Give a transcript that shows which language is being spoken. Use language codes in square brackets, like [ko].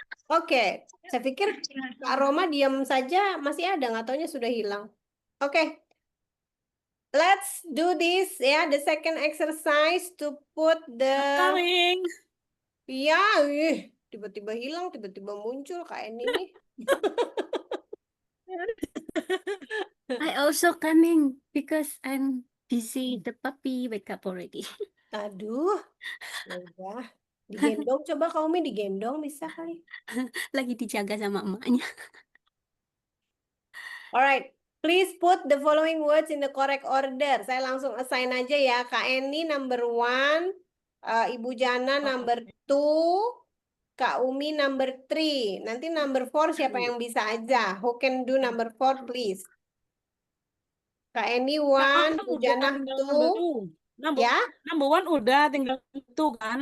[id] Oke, saya pikir Kak Roma diam saja masih ada, nggak taunya sudah hilang. [en] Oke, let's do this ya. The second exercise to put the. Coming. [id] Iya, tiba-tiba hilang, tiba-tiba muncul Kak Eni nih. [en] I also coming because I'm busy. The puppy wake up already. [id] Aduh, ya udah. Digendong, coba Kak Umi digendong bisa kali. Lagi dijaga sama emaknya. [en] Alright, please put the following words in the correct order. [id] Saya langsung assign aja ya. Kak Eni number 1, Ibu Jana number 2, Kak Umi number 3. Nanti number 4 siapa yang bisa aja? [en] Who can do number 4 please? [id] Kak Eni 1, Ibu Udah Jana tinggal number 2. 2. Number, Ya, number 1 udah tinggal 2 kan?